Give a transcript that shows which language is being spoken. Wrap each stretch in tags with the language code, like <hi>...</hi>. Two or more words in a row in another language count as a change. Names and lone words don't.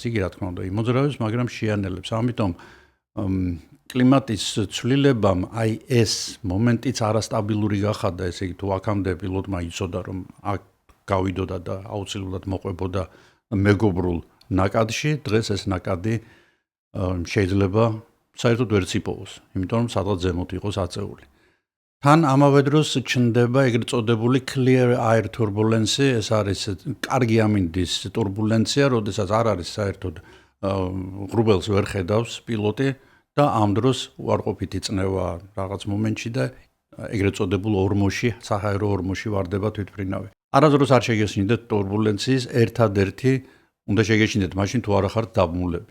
<ka>იგი რა თქმა უნდა იმოძრავებს, მაგრამ შეანელებს. ამიტომ კლიმატის ცვლილებამ აი ეს მომენტიც არასტაბილური გახადა, ესე იგი თუ აქამდე პილოტმა იცოდა, რომ აქ გავიდოდა და აუცილებლად მოყვებოდა მეგობრულ ნაკადში, დღეს ეს ნაკადი შეიძლება საერთოდ ვერც იპოვოს, იმიტომ რომ სადღაც ზემოთ იყოს აწეული. თან ამავე დროს ჩნდება ეგრეთ წოდებული</ka> <en>clear air turbulence,</en> <ka>ეს არის კარგი ამინდის турბულენცია, როდესაც არ არის საერთოდ ღრუბელს ვერ ხედავს პილოტი და ამ დროს უარყოფითი წნევა რაღაც მომენტში და ეგრეთ წოდებულ ორმოში, საჰაერო ორმოში ვარდება თვითმფრინავი. არასდროს არ შეგეშინდეთ турბულენციის ერთადერთი უნდა შეგეშინდეთ მაშინ თუ არ ახართ დაბმულები.</ka>